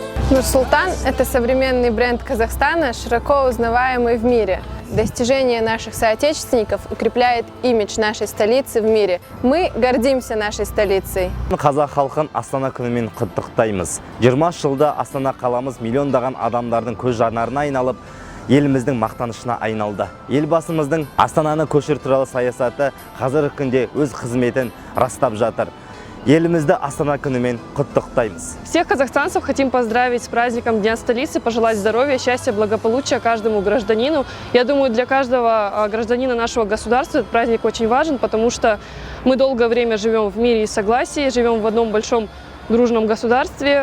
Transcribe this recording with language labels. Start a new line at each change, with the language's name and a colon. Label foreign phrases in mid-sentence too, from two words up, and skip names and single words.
Russian: Нур-Султан – это современный бренд Казахстана, широко узнаваемый в мире. Достижение наших соотечественников укрепляет имидж нашей столицы в мире. Мы гордимся нашей столицей.
Kazakh: Қазақ халқын Астана күнімен құттықтаймыз. 20 жылда Астана қаламыз миллиондаған адамдардың көз жанарына айналып, еліміздің мақтанышына айналды. Елбасымыздың Астананы көшір туралы саясаты қазіргі күнде өз қызметін растап жатыр. Елімізді Астана күнімен құттықтаймыз.
Russian: Всех казахстанцев хотим поздравить с праздником Дня столицы, пожелать здоровья, счастья, благополучия каждому гражданину. Я думаю, для каждого гражданина нашего государства этот праздник очень важен, потому что мы долгое время живем в мире и согласии, живем в одном большом дружном государстве.